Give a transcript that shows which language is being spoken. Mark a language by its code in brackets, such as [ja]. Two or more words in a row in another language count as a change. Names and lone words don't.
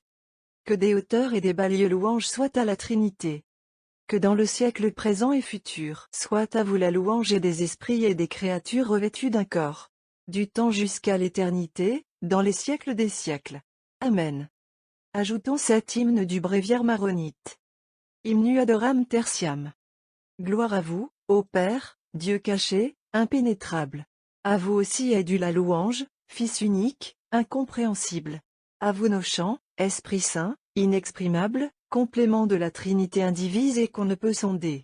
[fr] Que des hauteurs et des bas lieux louanges soient à la Trinité. Que dans le siècle présent et futur soit à vous la louange et des esprits et des créatures revêtues d'un corps. Du temps jusqu'à l'éternité, dans les siècles des siècles. Amen. Ajoutons cet hymne du bréviaire maronite. Hymne adoram tertiam. Gloire à vous, ô Père, Dieu caché, impénétrable. À vous aussi est due la louange, Fils unique, incompréhensible. À vous nos chants, Esprit Saint, inexprimable, complément de la Trinité indivise et qu'on ne peut sonder.